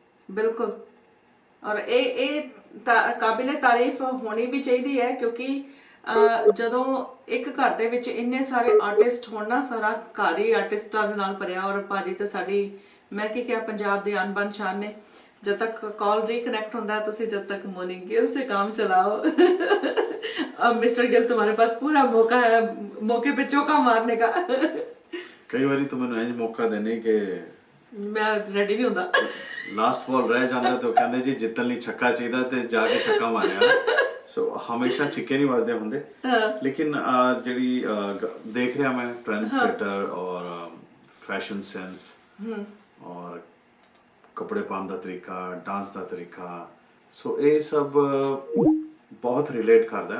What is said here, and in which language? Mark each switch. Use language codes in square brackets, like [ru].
[pa] ਬਿਲਕੁਲ ਔਰ ਇਹ ਕਾਬਿਲੇ ਤਾਰੀਫ ਹੋਣੀ ਵੀ ਚਾਹੀਦੀ ਹੈ, ਕਿਉਂਕਿ ਜਦੋਂ ਇੱਕ ਘਰ ਦੇ ਵਿੱਚ ਇੰਨੇ ਸਾਰੇ ਆਰਟਿਸਟ ਹੋਣ ਨਾ, ਸਾਰਾ ਘਰ ਹੀ ਆਰਟਿਸਟਾਂ ਦੇ ਨਾਲ ਭਰਿਆ। ਔਰ ਭਾਜੀ ਤਾਂ ਸਾਡੀ, ਮੈਂ ਕੀ ਕਿਹਾ, ਪੰਜਾਬ ਦੇ ਅਨਬਨ ਸ਼ਾਨ ਨੇ। [hi] जब तक कॉल रिकनेक्ट होता है, तुसी जब तक मोनी गिल से काम चलाओ। अब मिस्टर गिल तुम्हारे पास पूरा मौका है मौके पे चौका मारने का। कई बारी तो मैंने इंज मौका देने के मैं रेडी नहीं होता। लास्ट बॉल रह जाता तो कहते जी जितन [pa] ਲਈ ਛੱਕਾ ਚਾਹੀਦਾ ਤੇ ਜਾ ਕੇ ਛੱਕਾ ਮਾਰਿਆ। ਸੋ ਹਮੇਸ਼ਾ ਛਿੱਕੇ ਨਹੀਂ ਵੱਜਦੇ ਹੁੰਦੇ। ਲੇਕਿਨ ਜਿਹੜੀ ਦੇਖ ਰਿਹਾ ਮੈਂ ਟ੍ਰੈਂਡ ਸੈਟਰ ਔਰ ਫੈਸ਼ਨ ਸੈਂਸ ਔਰ ਕੱਪੜੇ ਪਾਉਣ ਦਾ ਤਰੀਕਾ, ਡਾਂਸ ਦਾ ਤਰੀਕਾ, ਸੋ ਇਹ ਸਭ ਬਹੁਤ ਰਿਲੇਟ ਕਰਦਾ।